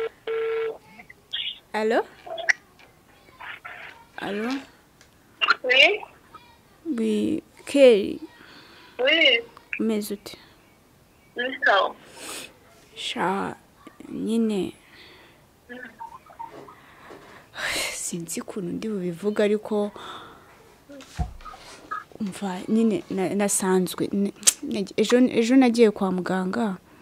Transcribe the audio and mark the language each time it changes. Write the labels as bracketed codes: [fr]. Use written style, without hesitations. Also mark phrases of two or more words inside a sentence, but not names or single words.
[fr] Allo? Allô? Oui. Oui, Kelly. Oui. Mais ute. D'accord. [rw] Sha nyine. Sinzi kuntu ndi bubivuga ariko umva nyine nasanzwe ejo nagiye kwa muganga.